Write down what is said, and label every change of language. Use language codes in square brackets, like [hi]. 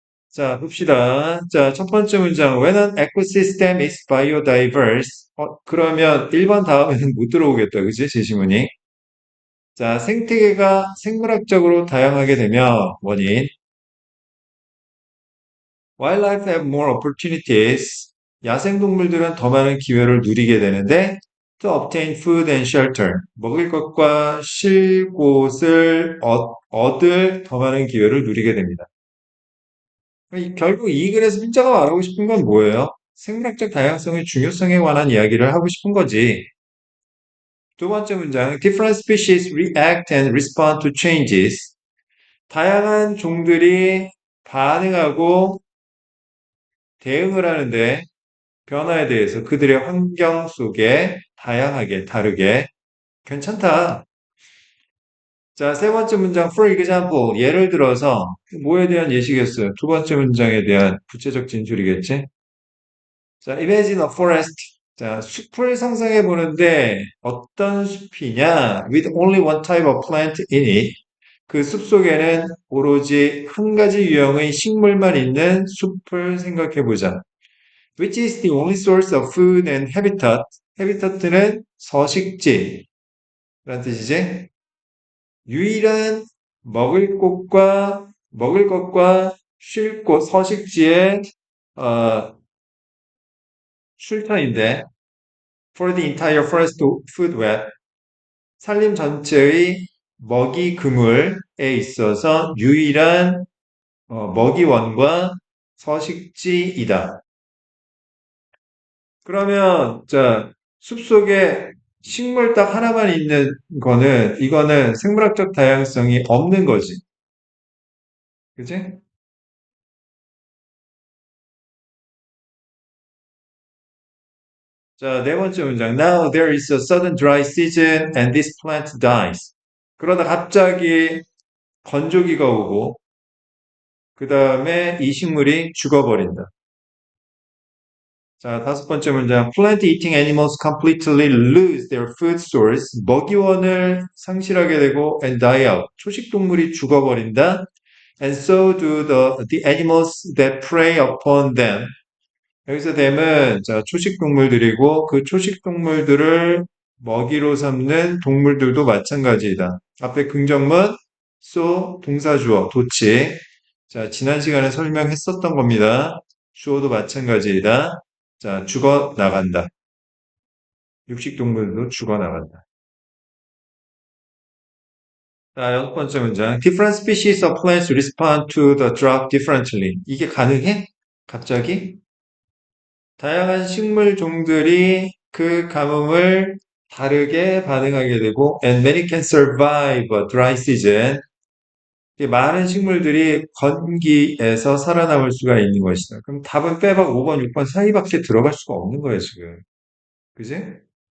[ko] 자, 봅시다. 자, 첫 번째 문장. [en] When an ecosystem is biodiverse. [ko] 그러면 1번 다음에는 못 들어오겠다. 그지? 제시문이. 자, 생태계가 생물학적으로 다양하게 되면 원인. [en] Wildlife have more opportunities. [ko] 야생동물들은 더 많은 기회를 누리게 되는데 [en] to obtain food and shelter. [ko] 먹을 것과 쉴 곳을 얻을 더 많은 기회를 누리게 됩니다. 결국 이 글에서 핀자가 말하고 싶은 건 뭐예요? 생물학적 다양성의 중요성에 관한 이야기를 하고 싶은 거지. 두 번째 문장, [en] different species react and respond to changes. [ko] 다양한 종들이 반응하고 대응을 하는데 변화에 대해서 그들의 환경 속에 다양하게 다르게 괜찮다. 자, 세 번째 문장, [en] for example, [ko] 예를 들어서 뭐에 대한 예시겠어요? 두 번째 문장에 대한 구체적 진술이겠지? [en] 자, imagine a forest. [ko] 자, 숲을 상상해 보는데 어떤 숲이냐? [en] With only one type of plant in it. [ko] 그 숲 속에는 오로지 한 가지 유형의 식물만 있는 숲을 생각해 보자. [en] Which is the only source of food and habitat. [ko] habitat는 서식지라는 뜻이지. 유일한 먹을 것과 쉴 곳, 서식지의 어, 쉴터인데 [en] for the entire forest food web [ko] 산림 전체의 먹이 그물에 있어서 유일한 먹이원과 서식지이다. 그러면 자 숲속에 식물 딱 하나만 있는 거는 이거는 생물학적 다양성이 없는 거지. 그지? 자, 네 번째 문장. [en] Now there is a sudden dry season and this plant dies. [ko] 그러다 갑자기 건조기가 오고 그 다음에 이 식물이 죽어버린다. 자, 다섯 번째 문장. [en] Plant eating animals completely lose their food source. [ko] 먹이원을 상실하게 되고 [en] and die out. [ko] 초식 동물이 죽어버린다. [en] And so do the animals that prey upon them. [ko] 여기서 됨은 자, 초식 동물들이고 그 초식 동물들을 먹이로 삼는 동물들도 마찬가지이다. 앞에 긍정문, so, 동사주어, 도치. 자, 지난 시간에 설명했었던 겁니다. 주어도 마찬가지이다. 자, 죽어 나간다. 육식 동물도 죽어 나간다. 자, 여섯 번째 문장. [en] Different species of plants respond to the drought differently. [ko] 이게 가능해? 갑자기? 다양한 식물 종들이 그 가뭄을 다르게 반응하게 되고 [en] and many can survive a dry season. [ko] 많은 식물들이 건기에서 살아남을 수가 있는 것이다. 그럼 답은 빼박 5번, 6번 사이밖에 들어갈 수가 없는 거예요, 지금. 그지?